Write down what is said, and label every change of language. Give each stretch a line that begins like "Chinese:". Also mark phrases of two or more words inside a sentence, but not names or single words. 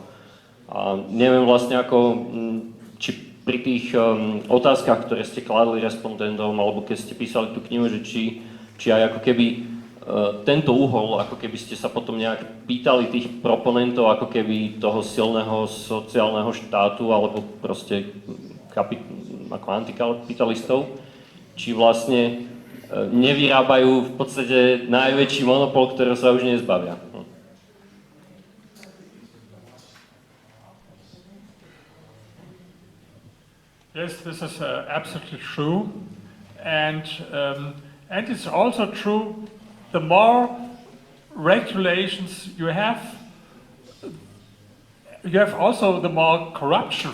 Slovak: A neviem vlastne či pri tých otázkach, ktoré ste kladli respondentom, alebo keď ste písali tú knihu, že či aj ako keby tento uhol, ako keby ste sa potom nejak pýtali tých proponentov, ako keby toho silného sociálneho štátu, alebo proste ako antikapitalistov, či vlastne nevyrábajú v podstate najväčší monopol, ktorého sa už nezbavia.
English: Yes, this is absolutely true, and it's also true. The more regulations you have also the more corruption.